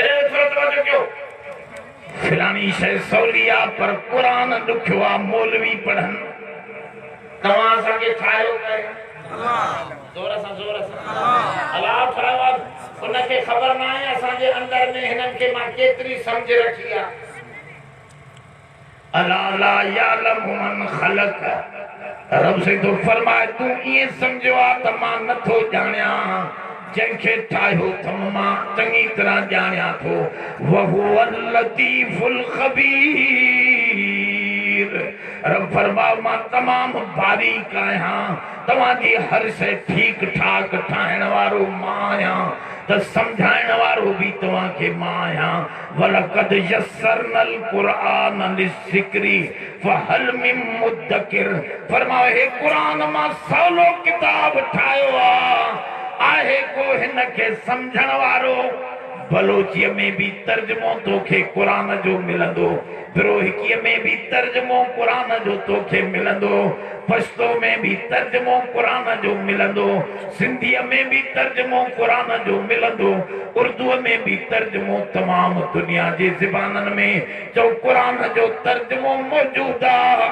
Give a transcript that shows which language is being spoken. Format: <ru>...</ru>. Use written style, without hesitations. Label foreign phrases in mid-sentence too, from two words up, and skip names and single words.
<sd>थोरो तवजो कयो, फिलानी शइ सवली आहे पर क़ुरान ॾुखियो आहे। मौलवी पढ़नि, तव्हां असांखे ठाहियो कयो जोर सां अलाह ठाहियो आहे, उनखे ख़बर न आहे असांजे अंदर में हिननि खे मां केतिरी सम्झ रखी आहे।</sd> <ar>ألا لا يعلم من خلق,</ar> <sd>रब से तो फरमाए तूं ईअं सम्झो आहे त मां नथो ॼाणियां, जंहिंखे ठाहियो अथमि मां चङी तरह ॼाणियां थो।</sd> <ar>وهو اللطيف الخبير,</ar> <sd>रब फरमायो मां तमामु बारीक आहियां, तव्हांजी हर शइ ठीक ठाक ठाहिण वारो मां आहियां, त सम्झाइण वारो भी तव्हांखे मां आहियां।</sd> <ar>ولقد يسرنا القرآن للذكر فهل من مدكر,</ar> <sd>फरमायो हे क़ुरान मां सवलो किताब ठाहियो आहे को हिन खे सम्झण वारो। बलोचीअ में भी तर्जुमो तोखे क़ुरान जो मिलंदो, बिरोहिकीअ में भी तर्जुमो क़ुरान जो तोखे मिलंदो, पश्तो में भी तर्जुमो क़ुरान जो मिलंदो, सिंधीअ में भी तर्जुमो क़ुरान जो मिलंदो, उर्दूअ में भी तर्जुमो, तमाम दुनिया जे ज़बाननि में जो क़ुरान जो तर्जुमो मौजूद आहे।</sd>